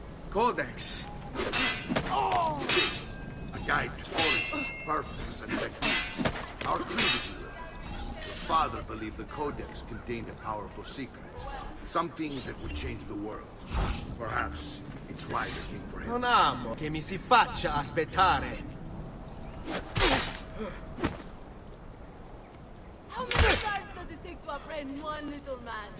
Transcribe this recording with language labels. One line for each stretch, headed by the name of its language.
English: Codex? Oh! A guide to origin, purpose, and techniques. Our creed, if you will. Your father believed the Codex contained a powerful secret. Something that would change the world. Perhaps it's why they came for him.
Italian: Non amo che mi si faccia aspettare.
English: How many times does it take to apprehend one little man?